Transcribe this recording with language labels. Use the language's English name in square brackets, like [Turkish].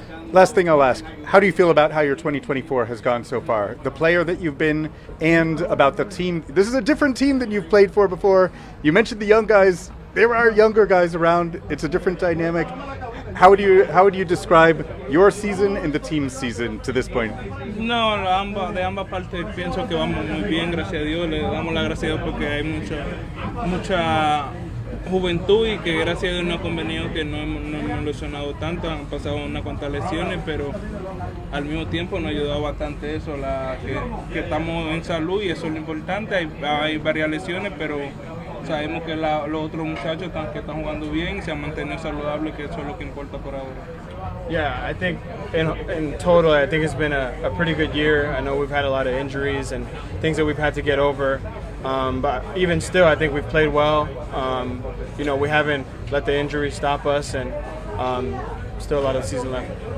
[English] Last thing I'll ask, how do you feel about how your 2024 has gone so far? The player that you've been and about the team. This is a different team than you've played for before. You mentioned the young guys. There are younger guys around. It's a different dynamic. How would you describe your season and the team's season to this point? [Spanish] No, de ambas partes pienso que vamos muy bien, gracias a Dios. Le damos la gracias a Dios porque hay mucha juventud y que gracias a Dios no ha convenido que no hemos lesionado tanto, han pasado unas cuantas lesiones, pero al mismo tiempo nos ha ayudado bastante eso, que estamos en salud y eso es lo importante. Hay varias lesiones, pero sabemos que los otros muchachos que están jugando bien y se han mantenido saludables, que eso es lo que importa por ahora. [English] Yeah, I think in total, I think it's been a pretty good year. I know we've had a lot of injuries and things that we've had to get over, but even still, I think we've played well. We haven't let the injuries stop us, and still a lot of the season left.